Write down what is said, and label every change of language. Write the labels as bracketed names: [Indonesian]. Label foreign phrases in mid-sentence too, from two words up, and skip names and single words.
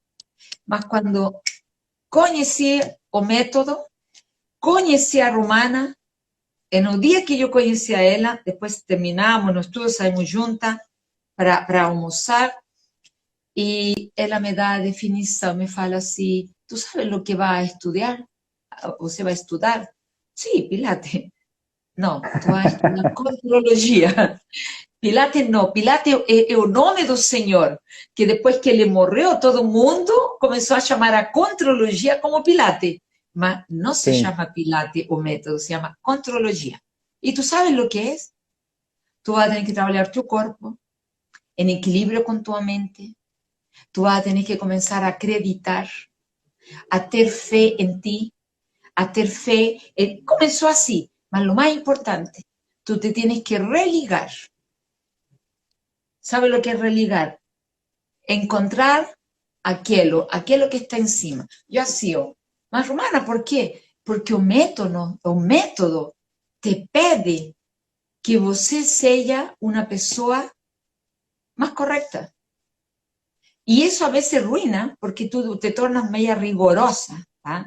[Portuguese] Mas quando conheci o método, conheci a Romana, e no dia que eu conheci a ela, depois terminamos no estudo, saímos juntas para almoçar, e ela me dá a definição, me fala assim, [Spanish] ¿tú sabes lo que [Portuguese] vai estudar? Você vai estudar? Sim, Pilates. Não, tu vai estudar contrologia. Pilates não, Pilates é o nome do Senhor, que depois que ele morreu, todo mundo começou a chamar a contrologia como Pilates. Mas não se Sim. chama Pilates o método, se chama contrologia. E tu sabes o que é? [Spanish] Tu vas a tener que [Portuguese] trabalhar tu corpo em equilíbrio com tua mente. [Spanish] Tu vas a tener que [Portuguese] começar a acreditar, a ter fé em ti, a ter fé. Começou assim, mas o mais importante, [Spanish] tu te tienes que religar. ¿Sabe lo que es religar? Encontrar aquello que está encima. Yo así, [Portuguese] mas Romana, ¿por quê? Porque o método te pede que você seja uma pessoa mais correta. E isso a vezes ruina, porque tu te tornas meia rigorosa, tá?